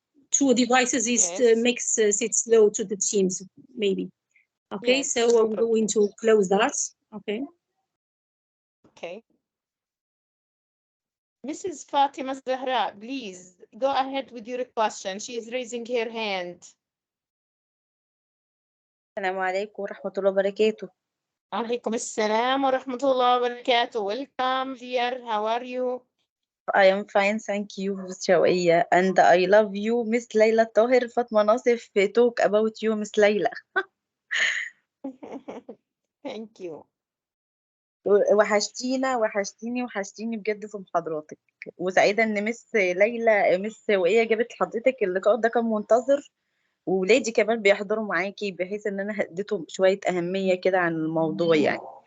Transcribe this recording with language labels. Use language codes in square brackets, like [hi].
[en] 2 devices makes it slow to the Teams, maybe. Okay, Yes, so no I'm going to close that. Okay. Okay. Mrs. Fatima Zahra, please go ahead with your question. She is raising her hand. [ar] السلام عليكم ورحمة الله وبركاته. عليكم السلام ورحمة الله وبركاته. [en] Welcome, dear. How are you? I am fine, thank you, Miss شوقية. And I love you, Miss ليلى الطاهر. فاطمة ناصف talk about you, Miss ليلى. Thank you. [ar] وحشتيني بجد في محاضراتك. وسعيدة إن مس شوقية جابت حضرتك. اللقاء ده كان منتظر، وولادي كمان بيحضروا معاكي بحيث إن أنا هديتهم شوية أهمية كده عن الموضوع يعني.